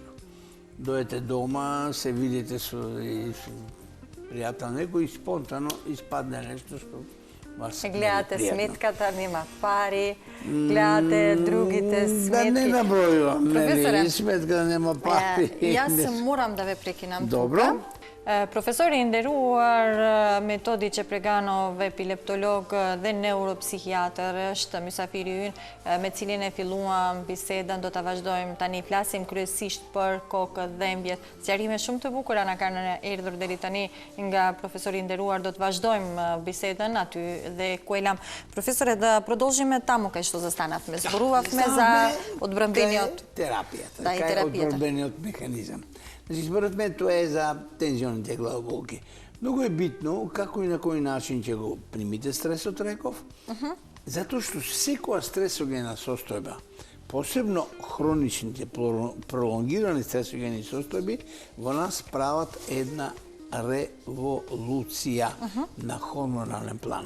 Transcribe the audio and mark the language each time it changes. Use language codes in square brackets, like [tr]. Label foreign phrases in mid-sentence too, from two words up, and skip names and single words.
[mk] Дојдете дома, се видите со пријател некој и спонтано испадне нешто што вас не е гледате пријатно. сметката, нема пари, гледате другите сметки. Да не набројувам, Професоре, сметка нема пари. Јас морам да ве прекинам Добро. тука. [sq] Profesori nderuar, metodi që preganov epileptolog dhe neuropsikiatër është mysafiri ynë me cilin e filluam bisedën, do të vazhdojmë tani flasim kryesisht për kokë dhembjet. Sqarime shumë të bukura na kanë erdhur deri tani nga profesori nderuar, do të vazhdojmë bisedën aty dhe ku e lam. [mk] Profesore, da продолжиме таму кај што застанавме. Зборувавме за одбранбениот терапијата, да, и кај терапијата. одбранбениот механизам. Значи, според мен тоа е за тензионите главоболки. Многу е битно како и на кој начин ќе го примите стресот, реков, затоа што секоја стресогена состојба, посебно хроничните, пролонгирани стресогени состојби, во нас прават една револуција на хормонален план.